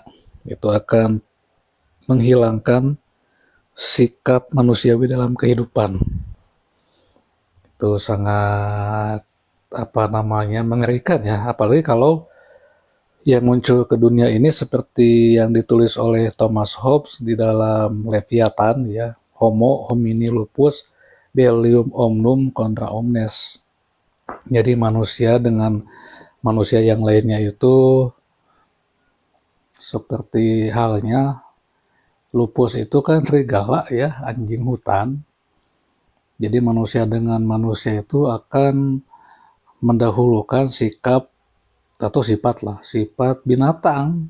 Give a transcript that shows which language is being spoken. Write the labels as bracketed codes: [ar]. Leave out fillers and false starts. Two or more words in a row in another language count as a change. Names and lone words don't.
[id] Itu akan menghilangkan sikap manusiawi dalam kehidupan. Itu sangat mengerikan ya, apalagi kalau yang muncul ke dunia ini seperti yang ditulis oleh Thomas Hobbes di dalam Leviathan ya, [la] Homo homini lupus bellum omnium contra omnes. [id] Jadi manusia dengan manusia yang lainnya itu seperti halnya lupus itu kan serigala ya, anjing hutan. Jadi manusia dengan manusia itu akan mendahulukan sikap atau sifat binatang.